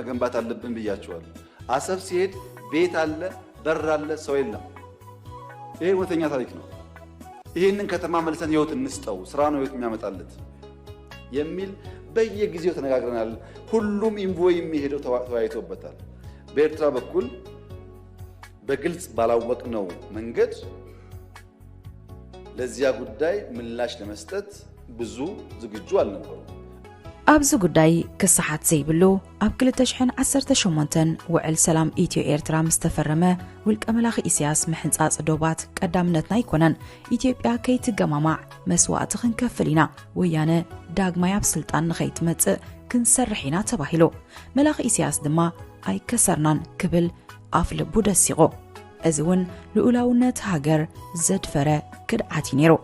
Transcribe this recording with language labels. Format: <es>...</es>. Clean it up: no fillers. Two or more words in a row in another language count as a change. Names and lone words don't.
<am>መገንባት አለብን ብያችኋለሁ። አሰብ ሲሄድ ቤት አለ፣ በር አለ፣ ሰው የለም። ይሄ እውነተኛ ታሪክ ነው። ይሄንን ከተማ መልሰን ህይወት እንስጠው፣ ስራ ነው ህይወት የሚያመጣለት የሚል በየጊዜው ተነጋግረናል። ሁሉም ኢንቮይ የሚሄደው ተወያይቶበታል። በኤርትራ በኩል በግልጽ ባላወቅነው መንገድ ለዚያ ጉዳይ ምላሽ ለመስጠት ብዙ ዝግጁ አልነበሩም።</am> <ti>ኣብዚ ጉዳይ ክስሓት ዘይብሉ ኣብ 2018 ውዕል ሰላም ኢትዮ ኤርትራ ምስ ተፈረመ ውልቀ መላኺ ኢሳያስ ምሕንፃፅ ዶባት ቀዳምነትና ይኮነን ኢትዮጵያ ከይትገማማዕ መስዋዕቲ ክንከፍል ኢና ወያነ ዳግማይ ኣብ ስልጣን ንኸይትመጽእ ክንሰርሕ ኢና ተባሂሉ መላኺ ኢሳያስ ድማ ኣይከሰርናን ክብል ኣፍ ልቡ ደሲቑ እዚ እውን ልኡላውነት ሃገር ዘድፈረ ክድዓት እዩ ነይሩ።</ti>